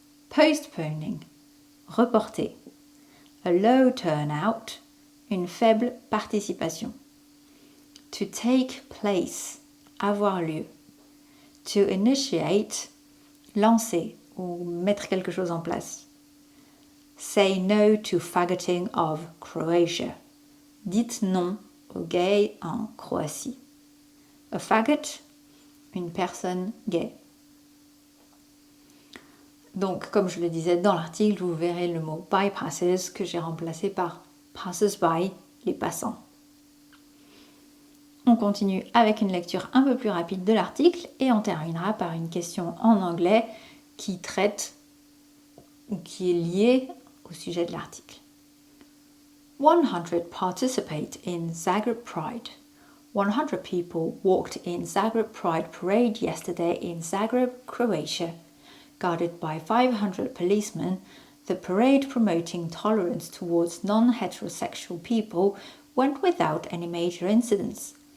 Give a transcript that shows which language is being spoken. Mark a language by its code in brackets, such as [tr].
[en] Postponing, reporter. A low turnout, [fr] une faible participation. [en] To take place, [fr] avoir lieu. [en] To initiate, [fr] lancer ou mettre quelque chose en place. [en] Say no to faggoting of Croatia. [fr] Dites non aux gays en Croatie. [en] A faggot, [fr] une personne gay. Donc, comme je le disais dans l'article, vous verrez le mot bypasses que j'ai remplacé par passers-by, les passants. On continue avec une lecture un peu plus rapide de l'article et on terminera par une question en anglais qui traite ou qui est liée au sujet de l'article. [en] 100 participate in Zagreb Pride. 100 people walked in Zagreb Pride Parade yesterday in Zagreb, Croatia. Guarded by 500 policemen, the parade promoting tolerance towards non-heterosexual people went without any major incidents.